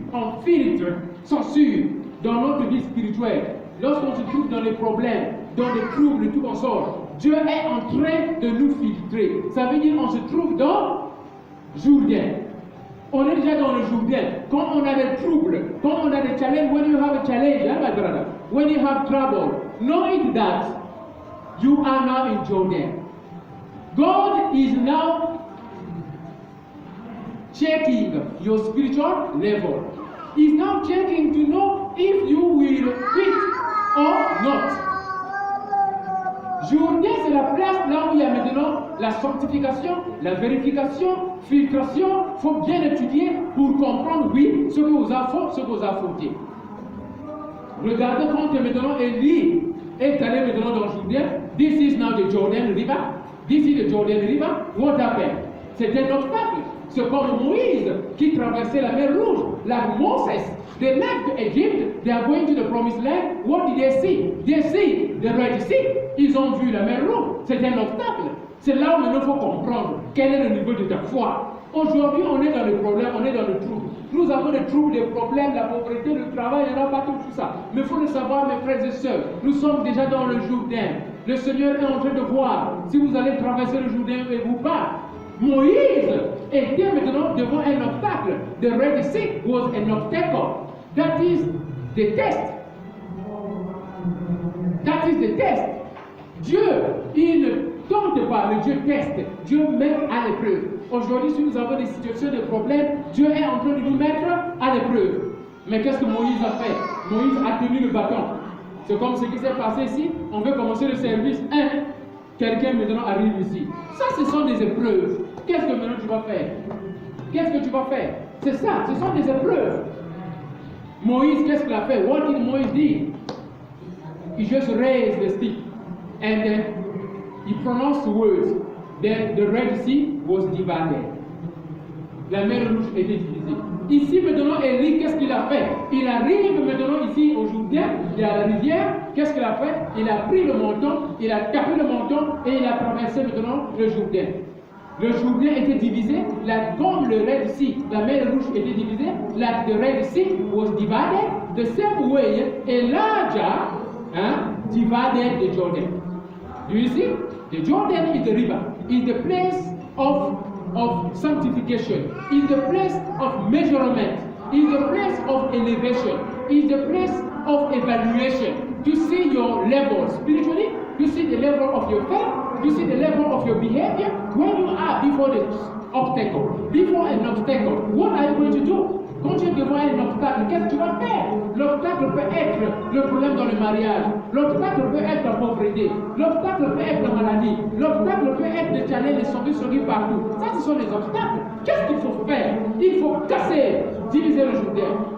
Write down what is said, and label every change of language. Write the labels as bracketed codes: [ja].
[fr] On filtre, censure dans notre vie spirituelle. Lorsqu'on se trouve dans les problèmes, dans les troubles, tout en sort, Dieu est en train de nous filtrer. Ça veut dire qu'on se trouve dans Jourdain. On est déjà dans le Jourdain. Quand on a des troubles, quand on a des challenges, [en] when you have a challenge, my brother, when you have trouble, know it that you are now in Jordan. God is now checking your spiritual level. He's now checking to know if you will quit or not. [fr] Jourdain, c'est la place là où il y a maintenant la sanctification, la vérification, filtration. Il faut bien étudier pour comprendre, oui, ce que vous avez fait, ce que vous avez fauté. Regardez quand maintenant Élie est allé maintenant dans Jourdain. [en] This is now the Jordan River. This is the Jordan River. What happened? [fr] C'était un obstacle. C'est comme Moïse qui traversait la mer Rouge. [en] Like Moses, they left Egypt, they are going to the promised land. What did they see? They see the Red Sea. [fr] Ils ont vu la mer Rouge. C'est un obstacle. C'est là où il faut comprendre quel est le niveau de ta foi. Aujourd'hui, on est dans le problème, on est dans le trouble. Nous avons des troubles, des problèmes, la pauvreté, le travail, il n'y en a pas tout ça. Mais il faut le savoir, mes frères et sœurs, nous sommes déjà dans le Jourdain. Le Seigneur est en train de voir si vous allez traverser le Jourdain ou pas. Moïse était maintenant devant un obstacle. [en] The Red Sea was an obstacle. That is the test. That is the test. [fr] Dieu, il ne tente pas, le Dieu teste. Dieu met à l'épreuve. Aujourd'hui, si nous avons des situations de problèmes, Dieu est en train de nous mettre à l'épreuve. Mais qu'est-ce que Moïse a fait? Moïse a tenu le bâton. C'est comme ce qui s'est passé ici. On veut commencer le service. Quelqu'un maintenant arrive ici. Ça, ce sont des épreuves. Qu'est-ce que maintenant tu vas faire? Qu'est-ce que tu vas faire? C'est ça, ce sont des épreuves. Moïse, qu'est-ce qu'il a fait? [en] What did Moïse do? He just raised the stick and then he pronounced the words. Then the Red Sea was divided. [fr] La mer Rouge était divisée. Ici maintenant, Élie, qu'est-ce qu'il a fait? Il arrive maintenant ici au Jourdain, il y a la rivière. Qu'est-ce qu'il a fait? Il a pris le menton, il a tapé le menton et il a traversé maintenant le Jourdain. Le Jourdain était divisé, comme le Red Sea, la mer Rouge était divisée, [en] the Red Sea was divided, the same way Elijah divided the Jordan. Do you see? The Jordan is the river, is the place of sanctification, is the place of measurement, is the place of elevation, is the place of evaluation. To see your level spiritually, to see the level of your faith, to see the level of your behavior. When you are before the obstacle, before an obstacle, what are you going to do? [fr] Quand tu es devant un obstacle, qu'est-ce que tu vas faire? L'obstacle peut être le problème dans le mariage, l'obstacle peut être la pauvreté, l'obstacle peut être la maladie, l'obstacle peut être des challenges, des sorties partout. Ça, ce sont les obstacles. Qu'est-ce qu'il faut faire? Il faut casser, diviser le Jourdain.